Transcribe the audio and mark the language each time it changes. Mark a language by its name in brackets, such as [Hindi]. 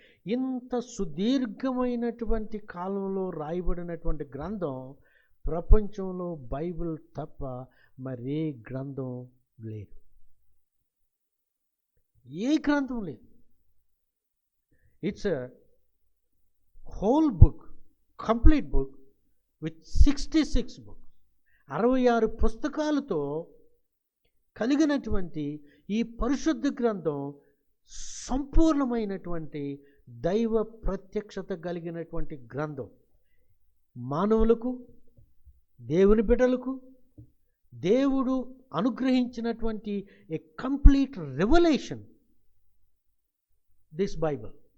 [Telugu] ఇంత సుదీర్ఘమైనటువంటి కాలంలో రాయబడినటువంటి గ్రంథం ప్రపంచంలో బైబిల్ తప్ప మరే గ్రంథం లేదు, ఏ గ్రంథం లేదు. [English] It's a whole book, complete book with 66 books. [Telugu] 66 పుస్తకాలతో కలిగినటువంటి ఈ పరిశుద్ధ గ్రంథం సంపూర్ణమైనటువంటి దైవ ప్రత్యక్షత కలిగినటువంటి గ్రంథం. మానవులకు, దేవుని బిడ్డలకు దేవుడు అనుగ్రహించినటువంటి [English] A complete revelation this Bible.